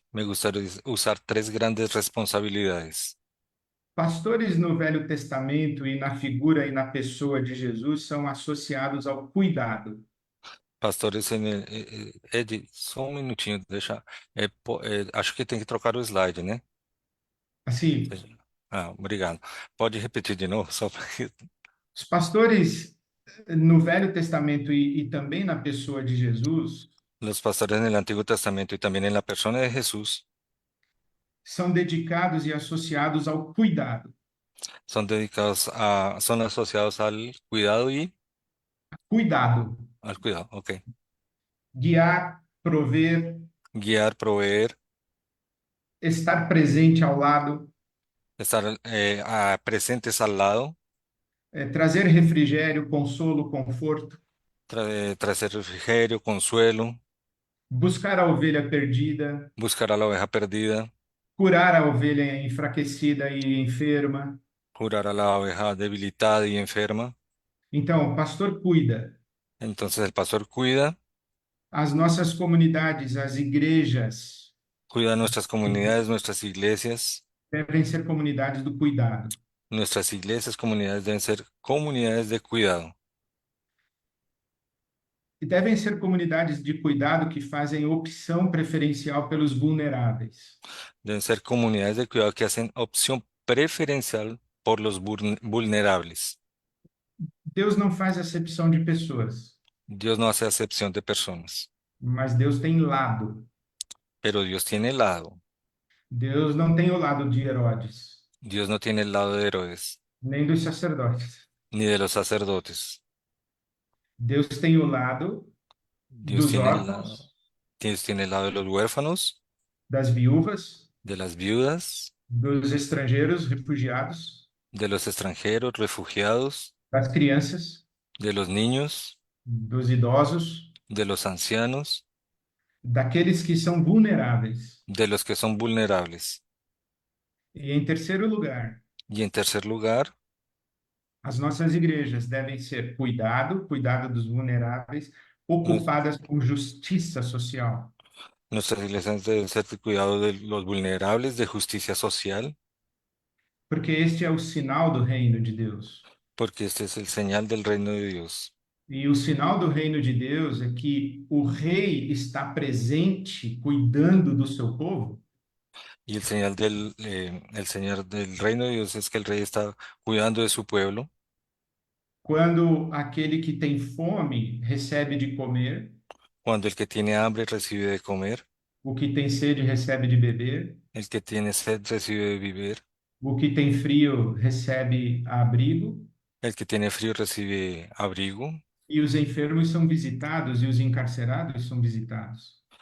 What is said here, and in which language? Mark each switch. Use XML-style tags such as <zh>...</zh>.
<es>me gustaría usar tres grandes responsabilidades.</es> <pt>Pastores no Velho Testamento e na figura e na pessoa de Jesus são associados ao cuidado. Pastores Ed, só um minutinho, deixa. Acho que tem que trocar o slide, né? Assim, Ah, obrigado. Pode repetir de novo, só para que. os pastores no Velho Testamento e também na pessoa de Jesus</pt> <es>Los pastores en el Antiguo Testamento y también en la persona de Jesús</es> <pt>são dedicados e associados ao cuidado.</pt> <es>son asociados al cuidado y</es> <pt>Cuidado,</pt> <es>al cuidado, ok.</es> <pt>guiar, prover,</pt> <es>Guiar, proveer,</es> <pt>estar presente ao lado,</pt> <es>estar presentes al lado,</es> <pt>trazer refrigério, consolo, conforto,</pt> <es>traer refrigerio, consuelo,</es> <pt>buscar a ovelha perdida,</pt> <es>buscar a la oveja perdida,</es> <pt>curar a ovelha enfraquecida e enferma.</pt> <es>curar a la oveja debilitada y enferma.</es> <pt>Então, o pastor cuida.</pt> <es>Entonces el pastor cuida,</es> <pt>As nossas comunidades, as igrejas,</pt> <es>cuida nuestras comunidades, nuestras iglesias.</es> <pt>devem ser comunidades do cuidado.</pt> <es>Nuestras iglesias, comunidades deben ser comunidades de cuidado.</es> <pt>E devem ser comunidades de cuidado que fazem opção preferencial pelos vulneráveis.</pt> <es>Deben ser comunidades de cuidado que hacen opción preferencial por los vulnerables.</es> <pt>Deus não faz acepção de pessoas,</pt> <es>Dios no hace acepción de personas,</es> <pt>mas Deus tem lado.</pt> <es>pero Dios tiene el lado.</es> <pt>Deus não tem o lado de Herodes,</pt> <es>Dios no tiene el lado de Herodes,</es> <pt>nem dos sacerdotes.</pt> <es>ni de los sacerdotes.</es> <pt>Deus tem o lado</pt> <es>Dios</es> <pt>dos</pt> <es>tiene el lado,</es> <pt>órfãos,</pt> <es>Dios tiene el lado de los huérfanos,</es> <pt>das viúvas,</pt> <es>de las viudas,</es> <pt>dos estrangeiros, refugiados,</pt> <es>de los extranjeros, refugiados,</es> <pt>das crianças,</pt> <es>de los niños,</es> <pt>dos idosos,</pt> <es>de los ancianos,</es> <pt>daqueles que são vulneráveis.</pt> <es>de los que son vulnerables.</es> <pt>E em terceiro lugar,</pt> <es>Y en tercer lugar,</es> <pt>as nossas igrejas devem ser cuidado dos vulneráveis,</pt> <es>Nues-</es> <pt>ocupadas com justiça social.</pt> <es>Nuestras iglesias deben ser de cuidado de los vulnerables, de justicia social,</es> <pt>Porque este é o sinal do reino de Deus.</pt> <es>porque este es el señal del reino de Dios.</es> <pt>E o sinal do reino de Deus é que o rei está presente, cuidando do seu povo,</pt> <es>Y el señal del reino de Dios es que el rey está cuidando de su pueblo,</es> <pt>quando aquele que tem fome recebe de comer,</pt> <es>cuando el que tiene hambre recibe de comer,</es> <pt>o que tem sede recebe de beber,</pt> <es>el que tiene sed recibe de beber,</es> <pt>o que tem frio recebe abrigo,</pt> <es>el que tiene frío recibe abrigo,</es> <pt>e os enfermos são visitados e os encarcerados são visitados.</pt>